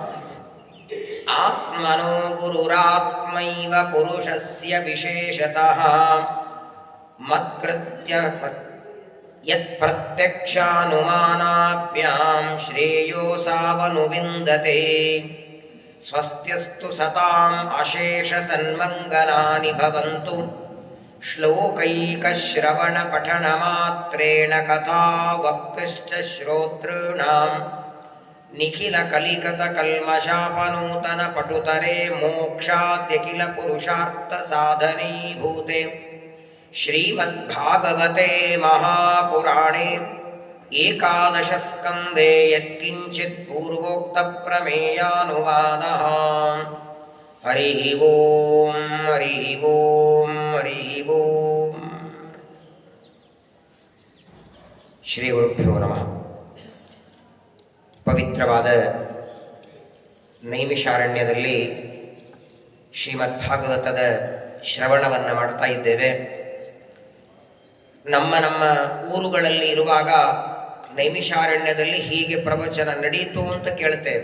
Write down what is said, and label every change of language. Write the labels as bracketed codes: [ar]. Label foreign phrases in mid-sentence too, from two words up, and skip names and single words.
[sa] ಆತ್ಮನೋ ಗುರುರಾತ್ಮೈವ ಪುರುಷಸ್ಯ ವಿಶೇಷತಃ ಮತ್ಕೃತ್ಯ ಯತ್ಪ್ರತ್ಯಕ್ಷಾನುಮಾನಾಭ್ಯಾಂ ಶ್ರೇಯೋಸಾವನುವಿಂದತೆ ಸ್ವಸ್ತ್ಯಸ್ತು ಸತಾಂ ಅಶೇಷ ಸನ್ಮಂಗಲಾನಿ ಭವಂತು ಶ್ಲೋಕೈಕಶ್ರವಣ ಪಠನ ಮಾತ್ರೇಣ ಕಥಾ ವಕ್ತುಶ್ಚ ಶ್ರೋತॄಣಾಂ ನಿಖಿಲ ಕಲಿಕತ ಕಲ್ಮಷಾಪನೂತನ ಪಟುತರೆ ಮೋಕ್ಷಾದ್ಯಖಿಲ ಪುರುಷಾರ್ಥ ಸಾಧನೀಭೂತೆ ಶ್ರೀಮದ್ಭಾಗವತೆ ಮಹಾಪುರಾಣೇ ಏಕಾದಶ ಸ್ಕಂದೇ ಯತ್ಕಿಂಚಿತ್ ಪೂರ್ವೋಕ್ತ ಪ್ರಮೇಯಾನುವಾದಃ ಹರಿ ಓಂ ಹರಿ ಓಂ ಹರಿ ಓಂ ಶ್ರೀ ಗುರುಭ್ಯೋ ನಮಃ. [kn] ಪವಿತ್ರವಾದ ನೈಮಿಷಾರಣ್ಯದಲ್ಲಿ ಶ್ರೀಮದ್ಭಾಗವತದ ಶ್ರವಣವನ್ನು ಮಾಡ್ತಾ ಇದ್ದೇವೆ. ನಮ್ಮ ಊರುಗಳಲ್ಲಿ ಇರುವಾಗ ನೈಮಿಷಾರಣ್ಯದಲ್ಲಿ ಹೀಗೆ ಪ್ರವಚನ ನಡೆಯಿತು ಅಂತ ಕೇಳ್ತೇವೆ.